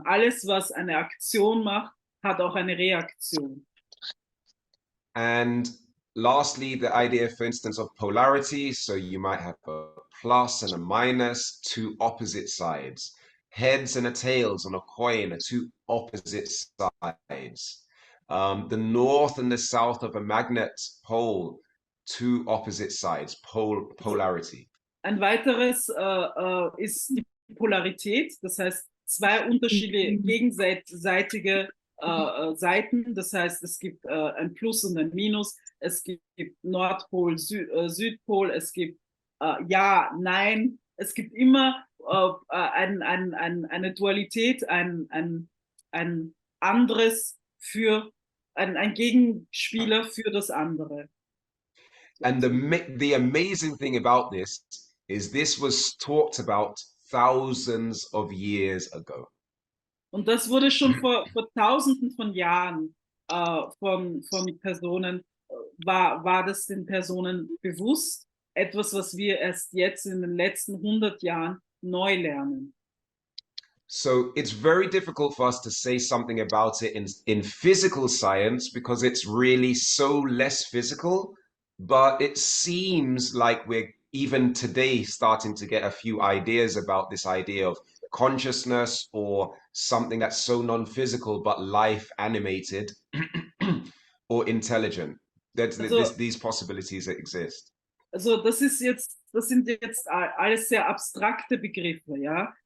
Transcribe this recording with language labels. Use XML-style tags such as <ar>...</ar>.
<de>Alles, was eine Aktion macht, hat auch eine Reaktion.</de> <en>And lastly, the idea, for instance, of polarity. So you might have a plus and a minus, two opposite sides. Heads and a tails on a coin are two opposite sides. The north and the south of a magnet pole, two opposite sides, polarity.</en> <de>Ein weiteres ist die Polarität, das heißt zwei unterschiedliche gegenseitige Seiten, das heißt es gibt ein Plus und ein Minus, es gibt Nordpol, Südpol, es gibt Ja, Nein, es gibt immer eine Dualität, ein anderes ein Gegenspieler für das andere.</de> <en>And the amazing thing about this was talked about thousands of years ago.</en> <de>Und das wurde schon vor Tausenden von Jahren von Personen, war das den Personen bewusst, etwas, was wir erst jetzt in den letzten 100 Jahren neu lernen.</de> <en>So it's very difficult for us to say something about it in physical science because it's really so less physical, but it seems like we're even today starting to get a few ideas about this idea of consciousness or something that's so non-physical but life animated or intelligent. These possibilities that exist.</en> <de>Also das sind jetzt alles sehr abstrakte Begriffe, ja.</de>